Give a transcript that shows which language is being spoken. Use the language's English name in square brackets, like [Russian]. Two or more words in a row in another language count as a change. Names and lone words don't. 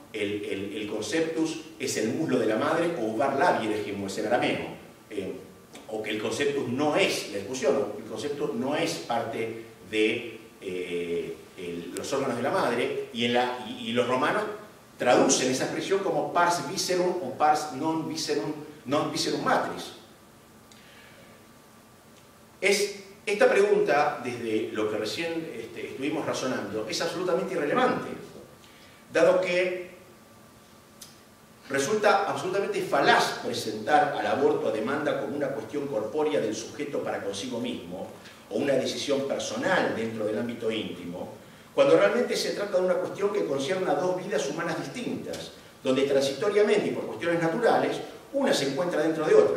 [Spanish] El conceptus es el muslo de la madre, o [Aramaic] עובר לב ירך אמו, [Spanish] es en arameo, o que el conceptus no es, la discusión, el conceptus no es parte de los órganos de la madre, y los romanos traducen esa expresión como [Latin] pars viscerum [Spanish] o [Latin] pars non viscerum matris. [Spanish] Esta pregunta, desde lo que recién estuvimos razonando, es absolutamente irrelevante, dado que resulta absolutamente falaz presentar al aborto a demanda como una cuestión corpórea del sujeto para consigo mismo, o una decisión personal dentro del ámbito íntimo, cuando realmente se trata de una cuestión que concierne a dos vidas humanas distintas, donde transitoriamente y por cuestiones naturales, una se encuentra dentro de otra.